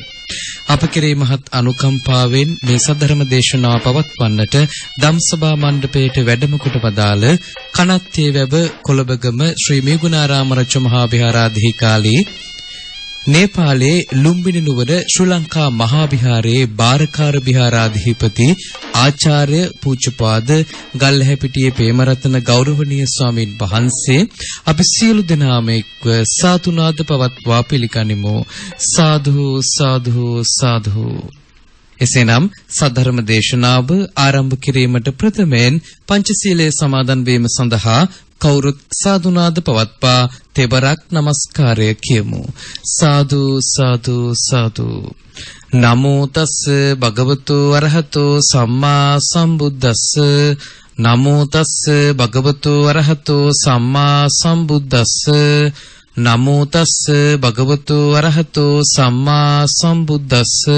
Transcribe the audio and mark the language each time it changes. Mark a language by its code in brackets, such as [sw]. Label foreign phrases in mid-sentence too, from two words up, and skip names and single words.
[si] අප කෙරේ මහත් අනුකම්පාවෙන් මේ සද්ධර්ම දේශනාව පවත්වන්නට ධම්සභා මණ්ඩපයේට වැඩම කොට වදාළ කනත්තේ වැව කොළඹගම ශ්‍රී මේගුණාරාම රජ මහා විහාරාධිකාරී නේපාලයේ ලුම්බිනි නුවර ශ්‍රී ලංකා මහා විහාරයේ බාරකාර විහාරාධිපති ආචාර්ය පූජ්‍යපාද ගල්හැපිටියේ ප්‍රේමරත්න ගෞරවනීය ස්වාමීන් වහන්සේ අපි සියලු දෙනාම එක්ව සාතුනාද පවත්වා පිළිගනිමු. සාදු සාදු සාදු. එසේනම් සද්ධර්ම දේශනාව ආරම්භ කිරීමට ප්‍රථමයෙන් පංචශීලයේ සමාදන් වීම සඳහා කවුරුත් සාදුනාද පවත්වා තෙවරක් නමස්කාරය කියමු. සාදු සාදු සාදු. [pi] නමෝ තස් භගවතු අරහතෝ සම්මා සම්බුද්දස්ස. නමෝ තස් භගවතු අරහතෝ සම්මා සම්බුද්දස්ස. නමෝ තස් භගවතු අරහතෝ සම්මා සම්බුද්දස්ස.